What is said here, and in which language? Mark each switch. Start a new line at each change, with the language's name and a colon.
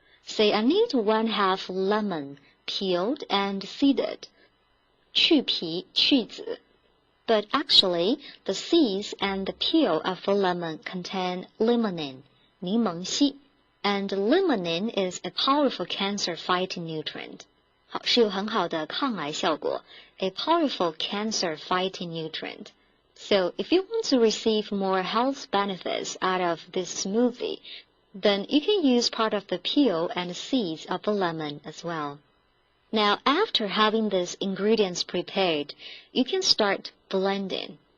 English: Say I need 1/2 lemon, peeled and seeded.
Chinese: 去皮,去籽.
English: But actually, the seeds and the peel of the lemon contain limonene, 柠檬烯, and limonene is a powerful cancer-fighting nutrient.
Chinese: 是有很好的抗癌效果,
English: a powerful cancer-fighting nutrient. So if you want to receive more health benefits out of this smoothie, then you can use part of the peel and seeds of the lemon as well. Now, after having these ingredients prepared, you can start blending.